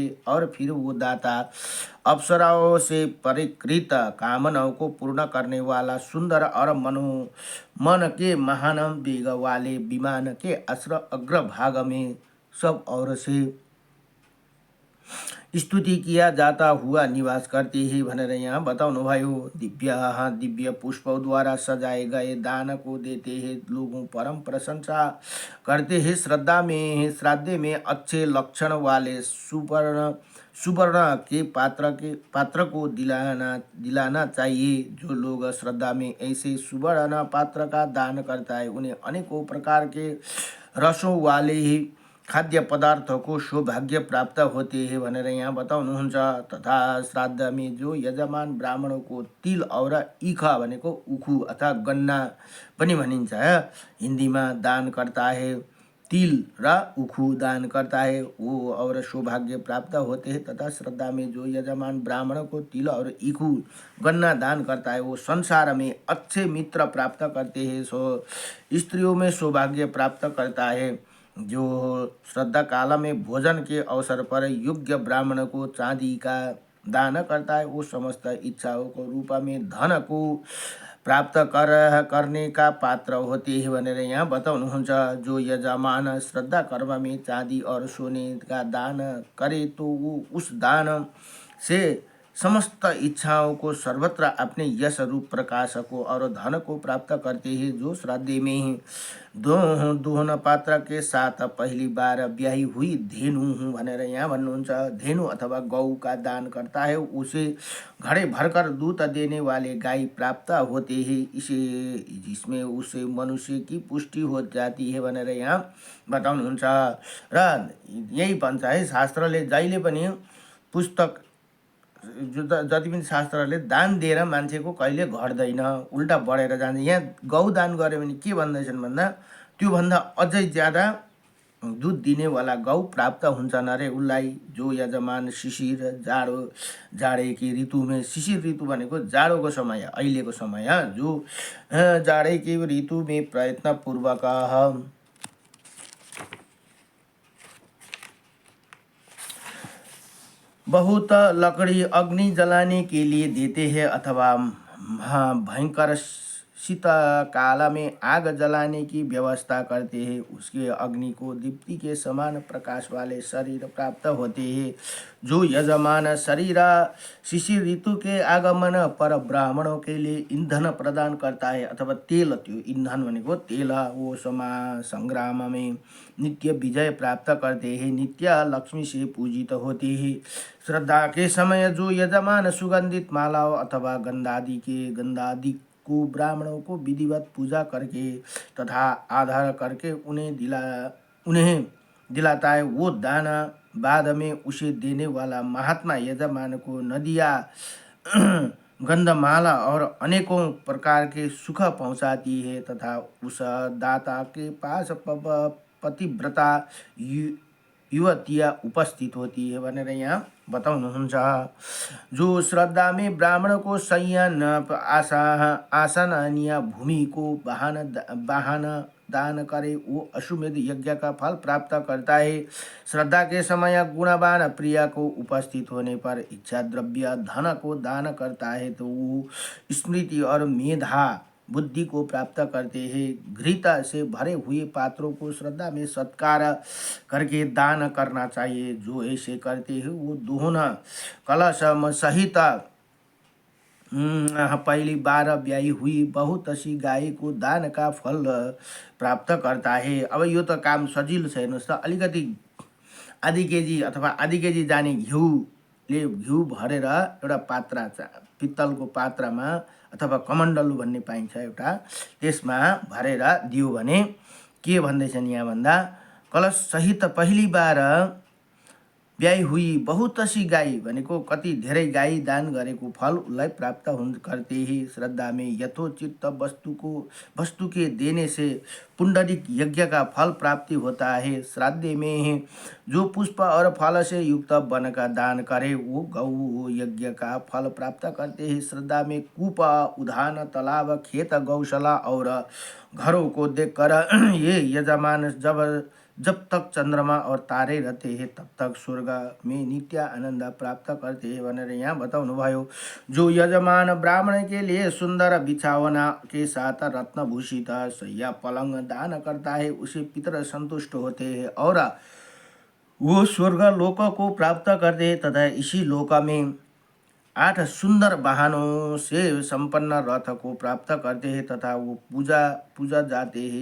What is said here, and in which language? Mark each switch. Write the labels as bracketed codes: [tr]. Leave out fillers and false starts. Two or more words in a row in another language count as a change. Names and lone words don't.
[hi] और फिर वो दाता अप्सराओं से परिकृत कामनाओं को पूर्ण करने वाला सुंदर और मन के महान वेग वाले विमान के अग्रभाग में सब और से स्तुति किया जाता हुआ निवास करते हैं [ne] भनेर यहाँ बताउनु भयो। [hi] दिव्य पुष्पों द्वारा सजाए गए दान को देते हैं, लोगों परम प्रशंसा करते हैं। श्राद्ध में अच्छे लक्षण वाले सुवर्ण के पात्र को दिलाना चाहिए। जो लोग श्रद्धा में ऐसे सुवर्ण पात्र का दान करता है, उन्हें अनेकों प्रकार के रसों वाले ही खाद्य पदार्थों को सौभाग्य प्राप्त होते हैं [ne] भनेर यहाँ बताउनुहुन्छ। [hi] तथा श्राद्ध में जो यजमान ब्राह्मणों को तिल और इखा [ne] भनेको उखु अथवा गन्ना पनि भनिन्छ हिन्दीमा [hi] दान करता है, [ne] तिल र उखु [hi] दान करता है, वो और सौभाग्य प्राप्त होते हैं। तथा श्रद्धा में जो यजमान ब्राह्मण को तिल और इखु गन्ना दान करता है, वो संसार में अच्छे मित्र प्राप्त करते हैं, स्त्रियों में सौभाग्य प्राप्त करता है। जो श्रद्धा काल में भोजन के अवसर पर योग्य ब्राह्मण को चांदी का दान करता है, वो समस्त इच्छाओं को रूप में धन को प्राप्त करने का पात्र होते हैं [ne] भनेर यहाँ बताउनुहुन्छ। [hi] जो यजमान श्रद्धा कर्म में चांदी और सोने का दान करे, तो वो उस दान से समस्त इच्छाओं को सर्वत्र अपने यश रूप प्रकाश को और धन को प्राप्त करते हैं। जो श्राद्ध में दोहन पात्र के साथ पहली बार ब्याही हुई धेनु [ne] भनेर यहाँ भन्नुहुन्छ, [hi] धेनु अथवा गौ का दान करता है, उसे घड़े भरकर दूध देने वाले गाय प्राप्त होते हैं, जिसमें उसे मनुष्य की पुष्टि हो जाती है [ne] भनेर यहाँ बताउनुहुन्छ। र यही भन्छ है शास्त्रले जहिले पनि पुस्तक जति पनि शास्त्रले दान दिएर मान्छेको कहिले घट्दैन, उल्टा बढेर जान्छ। यहाँ गौ दान गर्यो भने के भन्दैछन् भन्दा त्योभन्दा अझै ज्यादा दूध दिने वाला गौ प्राप्त हुन्छन् अरे उसलाई। [hi] जो यजमान [ne] शिशिर जाडेकी ऋतुमा, शिशिर ऋतु भनेको जाडोको समय, अहिलेको समय, जो जाडेकी ऋतुमा [hi] प्रयत्नपूर्वक बहुत लकड़ी अग्नि जलाने के लिए देते हैं अथवा भयंकर शीतकाल में आग जलाने की व्यवस्था करते हैं। उसके अग्नि को दीप्ति के समान प्रकाश वाले शरीर प्राप्त होते हैं। जो यजमान शरीर शिशिर ऋतु के आगमन पर ब्राह्मणों के लिए ईंधन प्रदान करता है अथवा तेल, [ne] त्यो ईंधन भनेको तेल, [hi] वो संग्राम में नित्य विजय प्राप्त करते हैं, नित्य लक्ष्मी से पूजित होते हैं। श्रद्धा के समय जो यजमान सुगंधित मालाओं अथवा गंधादि को ब्राह्मणों को विधिवत पूजा करके तथा आधार करके उन्हें दिलाता है, वो दान बाद में उसे देने वाला महात्मा यजमान को नदिया गंधमाला और अनेकों प्रकार के सुख पहुंचाती है तथा उस दाता के पास पतिव्रता युवतियाँ उपस्थित होती है [ne] भनेर यहाँ बताउनुहुन्छ। [hi] जो श्रद्धा में ब्राह्मण को संयन आसन या भूमि को वाहन दान करे, वो अश्वमेध यज्ञ का फल प्राप्त करता है। श्रद्धा के समय गुणवान प्रिया को उपस्थित होने पर इच्छा द्रव्य धन को दान करता है तो वो स्मृति और मेधा बुद्धि को प्राप्त करते हैं। घृता से भरे हुए पात्रों को श्रद्धा में सत्कार करके दान करना चाहिए। जो ऐसे करते हैं वो दोहना कलश सहित पहली बार ब्याई हुई बहुत सी गाई को दान का फल प्राप्त करता है। [ne] अब यो त काम सजिलो छ, हेर्नुहोस् त। अलिकति आधी केजी अथवा आधी केजी जाने घिउ भरेर एउटा पात्र, पित्तलको पात्रमा अथवा कमण्डलु भन्ने पाइन्छ एउटा, त्यसमा भरेर दियो भने के भन्दैछन् यहाँ भन्दा, [hi] कलश सहित पहिली बार ब्याई हुई बहुत सी गाई [ne] भनेको कति धेरै गाई दान गरेको फल उसलाई [hi] प्राप्त करते ही। श्रद्धा में यथोचित वस्तु के देने से पुंडरिक यज्ञ का फल प्राप्ति होता है। श्राद्ध में जो पुष्प और फल से युक्त वन का दान करे वो गौ यज्ञ का फल प्राप्त करते हैं। श्रद्धा में कूप, उद्यान, तालाब, खेत, गौशाला और घरों को देखकर ये यजमान जब तक चंद्रमा और तारे रहते हैं तब तक स्वर्ग में नित्य आनंद प्राप्त करते हैं [ne] भनेर यहाँ बताउनु भयो। [hi] जो यजमान ब्राह्मण के लिए सुंदर बिछावना के साथ रत्नभूषित शय्या पलंग दान करता है उसे पितर संतुष्ट होते हैं और वो स्वर्ग लोक को प्राप्त करते हैं तथा इसी लोक में 8 सुंदर वाहनों से संपन्न रथ को प्राप्त करते हैं तथा वो पूजा जाते हैं।